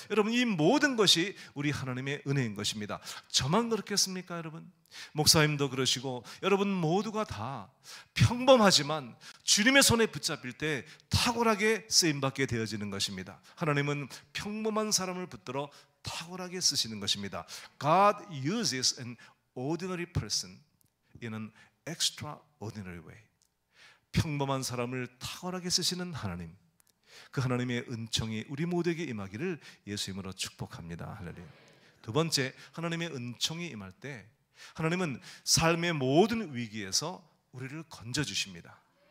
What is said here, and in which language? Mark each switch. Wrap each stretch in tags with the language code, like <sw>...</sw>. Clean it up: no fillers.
<ko>여러분, 이 모든 것이 우리 하나님의 은혜인 것입니다. 저만 그렇겠습니까, 여러분? 목사님도 그러시고 여러분 모두가 다 평범하지만 주님의 손에 붙잡힐 때 탁월하게 쓰임받게 되어지는 것입니다. 하나님은 평범한 사람을 붙들어 탁월하게 쓰시는 것입니다.</ko> <en>God uses an ordinary person in an extraordinary way.</en> <ko>평범한 사람을 탁월하게 쓰시는 하나님, 그 하나님의 은총이 우리 모두에게 임하기를 예수 이름으로 축복합니다. 할렐루야. 두 번째, 하나님의 은총이 임할 때 하나님은 삶의 모든 위기에서 우리를 건져주십니다.</ko>